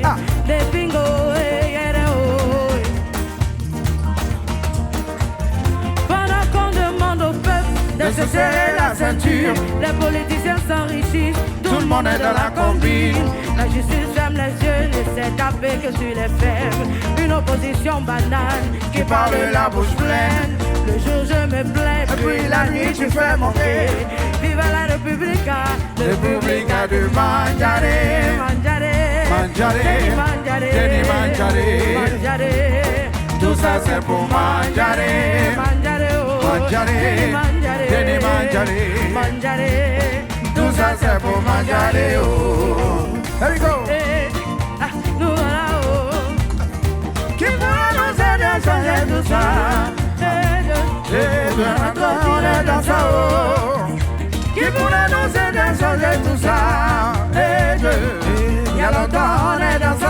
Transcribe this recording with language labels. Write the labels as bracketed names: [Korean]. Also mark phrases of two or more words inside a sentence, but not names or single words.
[French] Des bingos, pendant qu'on demande au peuple de se serrer la ceinture, les politiciens s'enrichissent, tout le monde est dans la combine. La justice ferme les yeux, ne sait taper que sur les faibles. Une opposition banale qui parle la bouche pleine. Le jour je me plains, puis la nuit tu fais monter. [Italian] Viva la Repubblica, Repubblica de mangiare, mangiare, Mangiare, mangiare, vieni mangiare. mangiare. [French] Tout ça c'est pour mangiare. [Italian] Mangiare, oh, Mangiare, mangiare, vieni mangiare. mangiare. [French] Tout ça c'est pour mangiare. [English] Oh. Here we go. [French] Nous voilà, oh. Qui pourra nous aider à changer tout ça? Et bien maintenant on est dans ça. Oh. Qui pourra nous aider à changer tout ça? Et il y a longtemps on est dans ça.